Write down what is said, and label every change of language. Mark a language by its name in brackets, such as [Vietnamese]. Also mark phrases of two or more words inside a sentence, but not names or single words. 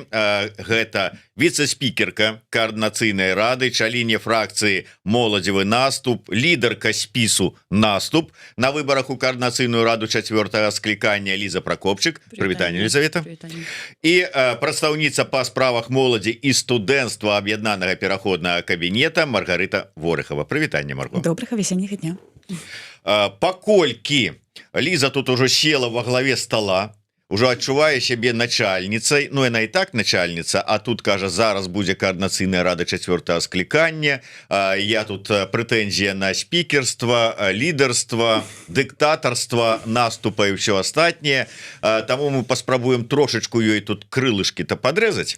[Belarusian] Гэта віцэ-спікерка координацыйнай рады, чаліне фракцыі «Моладзевы наступ», лідарка спісу «Наступ» на выбарах у координацыйную раду 4-го склікання Ліза Прокопчык. Прывітанне, Елизавета. І прадстаўніца па справах моладзі і студэнцтва аб'яднанага пераходнага кабінета Маргарыта Ворыхова. Прывітанне, Марго. Добрага весенняга дня. Паколькі Ліза тут ужо села [Russian] во главе стола, [Belarusian] ужо адчувае сябе начальніцай, ну яна і так начальніца, а тут кажа, зараз будзе координацыйная рада 4-го склікання, я тут прэтэнзія на спікерства, лідарства, дыктатарства, наступа і ўсё астатняе, таму мы паспрабуем трошечку ёй тут крылышкі-то падрэзаць.